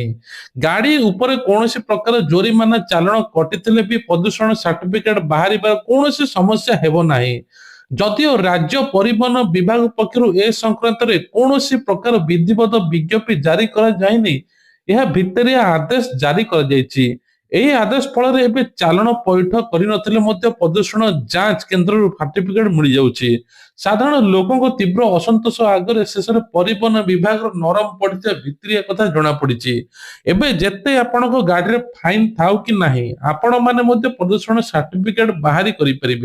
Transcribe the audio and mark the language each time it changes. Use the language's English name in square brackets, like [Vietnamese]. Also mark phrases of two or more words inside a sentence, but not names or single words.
[Odia] ଗାଡ଼ି ଉପର କୌଣସି ପ୍ରକାର ଜୋରିମାନା ଚାଲାଣ କଟିଥିଲେ ବି ପ୍ରଦୂଷଣ ସାର୍ଟିଫିକେଟ ବାହାରିବାର କୌଣସି ସମସ୍ୟା ହେବ ନାହିଁ। ଯଦିଓ ରାଜ୍ୟ ପରିବହନ ବିଭାଗ ପକ୍ଷରୁ ଏ ସଂକ୍ରାନ୍ତ ରେ କୌଣସି ପ୍ରକାର ବିଧିବତ ବିଜ୍ଞପ୍ତି ଜାରି କରା ଯାଇନି ଏହି ଭିତରିଆ ଆଦେଶ ଜାରି କରା ଯାଇଛି। ଏହି ଆଦେଶ ଫଳରେ ଏବେ ଚାଲାଣ ପଇଠ କରିନଥିଲେ ମଧ୍ୟ ପ୍ରଦୂଷଣ ଯାଞ୍ଚ କେନ୍ଦ୍ରରୁ ସାର୍ଟିଫିକେଟ ମିଳିଯାଉଛି। ସାଧାରଣ ଲୋକଙ୍କ ତୀବ୍ର ଅସନ୍ତୋଷ ଆଗରେ ଶେଷରେ ପରିବହନ ବିଭାଗର ନରମ ପଡିଥିବା ଭିତରିଆ କଥା ଜଣାପଡିଛି। ଏବେ ଯେତେ ଆପଣଙ୍କ ଗାଡିରେ ଫାଇନ ଥାଉ କି ନାହିଁ ଆପଣ ମାନେ ମଧ୍ୟ ପ୍ରଦୂଷଣ ସାର୍ଟିଫିକେଟ ବାହାରି କରିପାରିବେ।